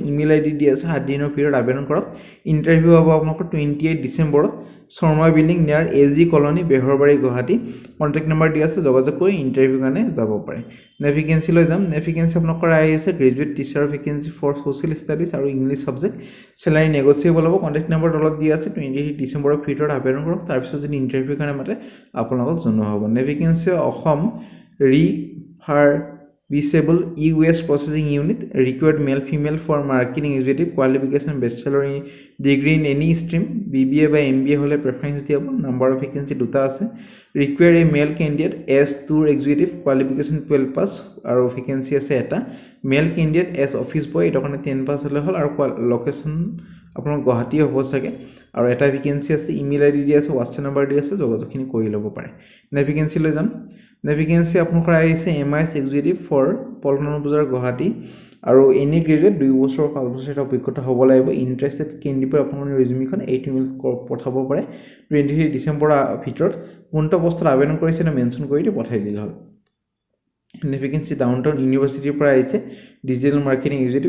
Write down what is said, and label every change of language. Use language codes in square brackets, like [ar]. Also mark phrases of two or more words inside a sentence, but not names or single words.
[en] email ID [as] দিয়া আছে 7 দিনৰ ভিতৰত আবেদন কৰক ইণ্টাৰভিউ হ'ব আপোনালোকৰ 28 ডিচেম্বৰত শৰ্মা বিল্ডিং নিয়াৰ AG কলনী বেহৰবাৰী গুৱাহাটী [en] contact number [as] দিয়া আছে যোগাযোগ কৰি ইণ্টাৰভিউৰ কাৰণে যাব পাৰে ভেকেঞ্চি লৈ যাম ভেকেঞ্চি আপোনালোকৰ আহি আছে [en] graduate teacher vacancy for social studies [as] আৰু [en] English subject salary negotiable [as] হ'ব [en] contact number [as] তলত দিয়া আছে 28 ডিচেম্বৰৰ ভিতৰত আবেদন কৰক তাৰপিছত যদি ইণ্টাৰভিউৰ কাৰণে মাতে আপোনালোকক জনোৱা হ'ব ভেকেঞ্চি অসম [en] Visible US Processing Unit required male female for marketing executive qualification bachelor degree in any stream BBA by MBA হলে preference [as] দিয়া হ'ব [en] number of vacancy [as] দুটা আছে [en] require a male candidate as tour executive qualification 12 pass আৰু vacancy [as] আছে এটা [en] male candidate as office boy [as] এটা কাৰণে [en] 10 pass [as] হলে হ'ল আৰু লোকেশন আপোনাৰ গুৱাহাটী হ'ব চাগে আৰু এটা vacancy আছে [en] email ID [as] দিয়া আছে WhatsApp নম্বৰ দিয়া আছে যোগাযোগখিনি কৰি ল'ব পাৰে vacancy লৈ যাম ভেকেঞ্চি আপোনালোকৰ আহিছে MIS [en] executive for [as] পল্টন বজাৰ গুৱাহাটী আৰু [en] any graduate [as] 2 বছৰ 5 বছৰ এটা অভিজ্ঞতা হ'ব লাগিব [en] interested candidate [as] আপোনালোকৰ ৰিজিউমিখন এইটো ইমেইলত পঠাব পাৰে 23 ডিচেম্বৰৰ ভিতৰত কোনটো পোষ্টত আবেদন কৰিছে না মেনশ্যন কৰি দি পঠাই দিলে হ'ল ভেকেঞ্চি ডাউনটাউন ইউনিভাৰ্চিটিৰ পৰা আহিছে [en] digital marketing executive